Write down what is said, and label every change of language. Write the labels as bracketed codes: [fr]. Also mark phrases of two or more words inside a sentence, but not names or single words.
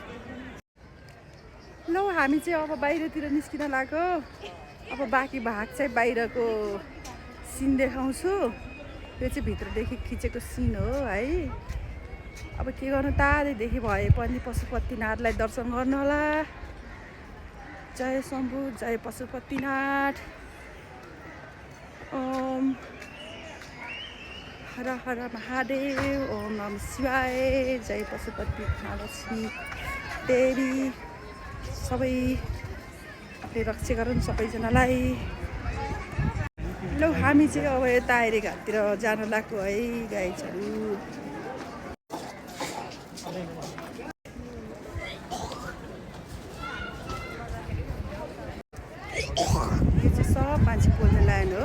[ne] ल हामी चाहिँ अब बाहिरतिर निस्किन लाग्यो। अब बाँकी भाग चाहिँ बाहिरको सिन देखाउँछु। यो चाहिँ भित्रदेखि खिचेको सिन हो है। अब के गर्नु, टाढैदेखि भए पनि पशुपतिनाथलाई दर्शन गर्नु होला। जय शम्भु, जय पशुपतिनाथ। ओम हर हर महादेव, [sa] ओम नमः शिवाय, [ne] जय पशुपति महालक्ष्मी देवी। सबैले रक्षा गरून् सबैजनालाई। ल हामी चाहिँ अब यता आइरे घाटतिर जान लाग्यो है गाइजहरू। यो चाहिँ सब मान्छे पोल्ने लाइन हो।